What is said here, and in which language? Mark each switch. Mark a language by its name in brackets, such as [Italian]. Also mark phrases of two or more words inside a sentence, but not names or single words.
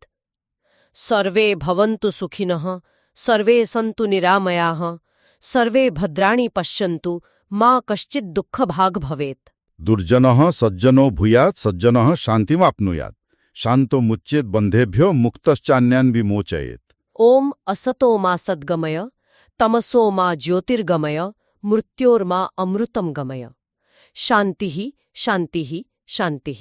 [Sanskrit] ସର୍ବେ ଭବନ୍ତୁ ସୁଖିନଃ, ସର୍ବେ ସନ୍ତୁ ନିରାମୟାଃ, ସର୍ବେ ଭଦ୍ରାଣୀ ପଶ୍ୟନ୍ତୁ, ମା କଶ୍ଚିତ୍ ଦୁଃଖଭାଗ୍ ଭବେତ୍। ଦୁର୍ଜନଃ ସଜ୍ଜନୋ ଭୂୟାତ୍, ସଜ୍ଜନଃ ଶାନ୍ତିମାପ୍ନୁୟାତ୍, ଶାନ୍ତୋ ମୁଚ୍ୟେତ୍ ବନ୍ଧେଭ୍ୟୋ ମୁକ୍ତଶ୍ଚାନ୍ୟାନ୍ ବିମୋଚୟେତ୍। ଓಂ असतो मा सद्गमय, तमसो मा ज्योतिर्गमय, मृत्योर्मा अमृतं गमय। शान्तिः शान्तिः शान्तिः।